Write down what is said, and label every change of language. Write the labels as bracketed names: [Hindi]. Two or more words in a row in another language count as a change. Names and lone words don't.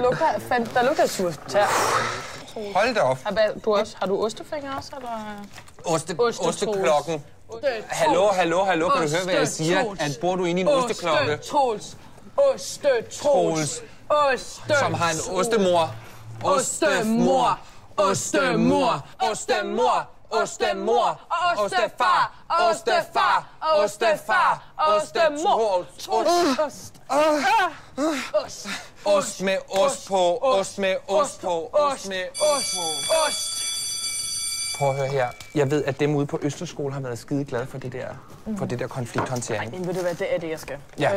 [Danish] Der lugter surtær. Hold da op. Har du ostefinger også, eller? Osteklokken. Hallo, kan du høre, hvad jeg siger? At bor du inde i en osteklokke? Ostetros. Som har en ostemor. Ostemor. Ostemor. Ostemor. Ostemor. Ostefar. Ostefar. Ostefar. Ostemor. Ost med ost på. Ost med ost på. Ost med ost på. Ost. Prøv at høre her. Jeg ved, at dem ude på Østerskole har været skide glade for det der, konflikthåndtering. Men ved du hvad, det er det, jeg skal. Ja.